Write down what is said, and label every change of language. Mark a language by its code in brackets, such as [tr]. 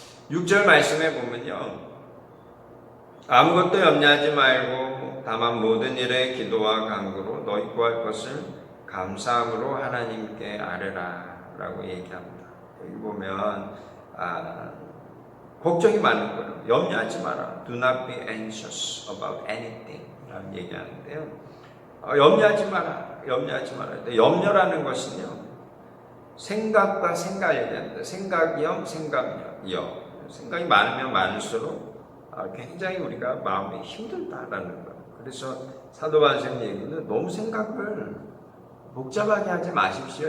[ko] 6절 말씀에 보면요, 아무것도 염려하지 말고 다만 모든 일에 기도와 간구로 너희 구할 것을 감사함으로 하나님께 아뢰라 라고 얘기합니다. 여기 보면 걱정이 많은 거예요. 염려하지 마라. [en] Do not be anxious about anything [ko] 라고 얘기하는데요, 염려하지 마라. 염려하지 마라. 염려라는 것은요, 생각과 생각을 얘기합니다. 생각이요, 생각이요. 생각이 많으면 많을수록 굉장히 우리가 마음이 힘들다라는 거예요. 그래서 사도반 선생님 얘기는 너무 생각을 복잡하게 하지 마십시오.